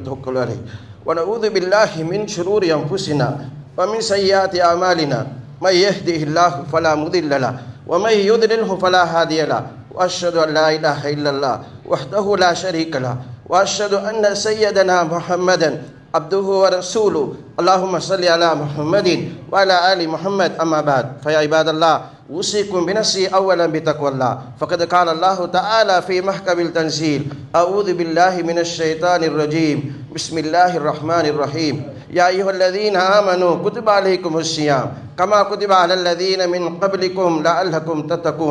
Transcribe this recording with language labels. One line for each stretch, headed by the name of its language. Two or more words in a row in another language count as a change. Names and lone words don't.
Arabic: ونتوكل عليه ونعوذ بالله من شرور أنفسنا ومن سيئات أعمالنا من يهده الله فلا مضل له ومن يضلل فلا هادي له وأشهد أن لا إله إلا الله وحده لا شريك له وأشهد أن سيدنا محمدا عبده ورسوله. اللهم صل على محمد وعلى آل محمد. أما بعد. فيا عباد الله أوصيكم بنفسي أولا بتقوى الله، فقد قال الله تعالى في محكم التنزيل: أعوذ بالله من الشيطان الرجيم، بسم الله الرحمن الرحيم. يا أيها الذين آمنوا كتب عليكم الصيام كما كتب على الذين من قبلكم لعلكم تتقون.